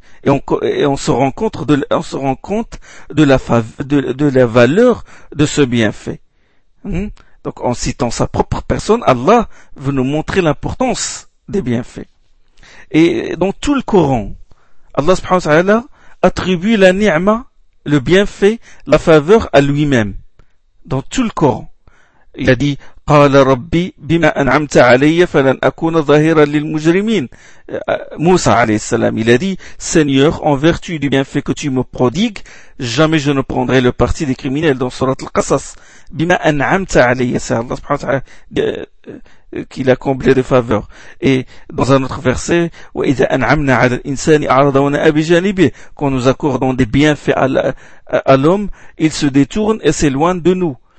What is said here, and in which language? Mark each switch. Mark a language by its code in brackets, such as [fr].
[fr] On se rend compte de la valeur de ce bienfait. Donc, en citant sa propre personne, Allah veut nous montrer l'importance des bienfaits. Et dans tout le Coran, Allah subhanahu wa ta'ala attribue la ni'ma, le bienfait, la faveur à lui-même. Dans tout le Coran, il a dit, [ar] قال ربي بما أنعمت علي فلن أكون ظهيرا للمجرمين. [fr] Moussa alayhi salam, il a dit, Seigneur, en vertu du bienfait que tu me prodigues, jamais je ne prendrai le parti des criminels, dans sourate al-Qasas. [ar] Bima an'amta alayya, [fr] c'est Allah subhanahu wa ta'ala qui l'a comblé de faveur. Et dans un autre verset, [ar] wa idha an'amna 'ala al-insani a'rada wa na'a bijanibi, [fr] quand nous accordons des bienfaits à l'homme, il se détourne et s'éloigne de nous.